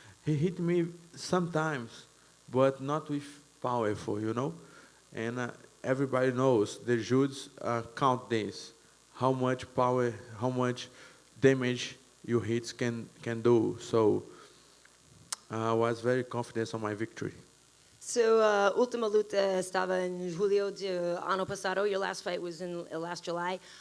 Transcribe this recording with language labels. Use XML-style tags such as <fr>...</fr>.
<en>He hit me sometimes, but not with powerful, you know. And everybody knows the judges count this, how much power, how much damage your hits can do. So I was very confident on my victory.</en> <pt>So, última luta estava em julho de ano passado.</pt> <en>Your last fight was in last July.</en>